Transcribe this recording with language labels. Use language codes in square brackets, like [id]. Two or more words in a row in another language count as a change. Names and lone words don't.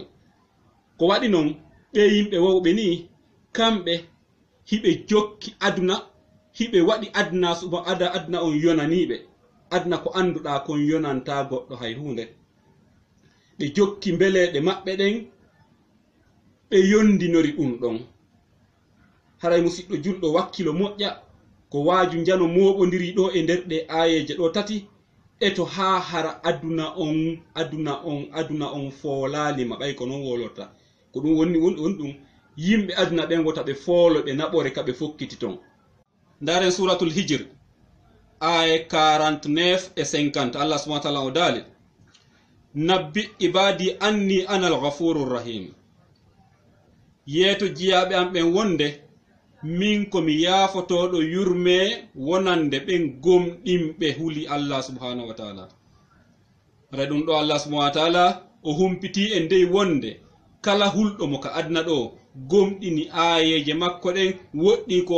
[ff] Ko waɗi noon ɓe yimɓe wowɓe ni kamɓe hiɓe jokki aduna hiɓe waɗi aduna suba aduna on yonaniɓe aduna ko anduɗa kon yonanta goɗɗo hay hunde ɓe jokki mbeleɗe maɓɓe ɗen ɓe yondinori ɗum ɗon haray musidɗo julɗo wakkilo moƴƴa ko waaju njano moɓodiri ɗo e nder ɗe ayeje ɗo tati eto ha hara aduna on foolalima ɓay ko non wolorta ko ɗum woni ɗum yimɓe aduna ɓen wota ɓe foolo ɓe naɓore ka ɓe fokkiti ton ndaren suratul hijr aye 49 et 50 [ar] الله سبحانه وتعالى [ff] o dali [ar] نبئ عبادي أني أنا الغفور الرحيم [ff] yeeto jiyaɓe am ɓen wonde min komi yaafotoɗo yurme wonande ɓen gomɗinɓe huli [ar] الله سبحانه وتعالى [ff] re ɗum ɗo Allah [ar] سبحانه وتعالى [ff] o humpiti e ndey wonde kala hulɗo mo ka adna ɗo gomɗini ayeje makko ɗen woɗɗi ko